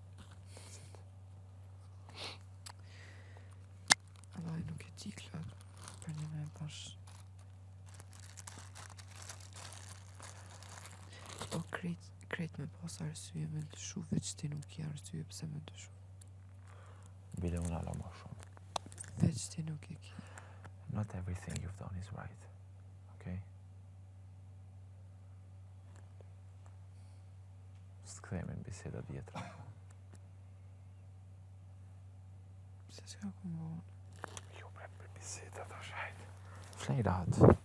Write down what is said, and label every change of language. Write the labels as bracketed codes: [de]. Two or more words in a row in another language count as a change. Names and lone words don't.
[sq] Allah nuk e di klot, për një me bash. O krejt me pas arsye me lëshu, veç ti nuk i arsye pse me lëshu. Bile unë ala ma shumë. Veç ti nuk e ki. [en] Not everything you've done is right, okay? [sq] Së të kthejme në biseda vjetra. Pse s'ka ku më vonë? Jo bre, për biseda të shajt. Flej rahat.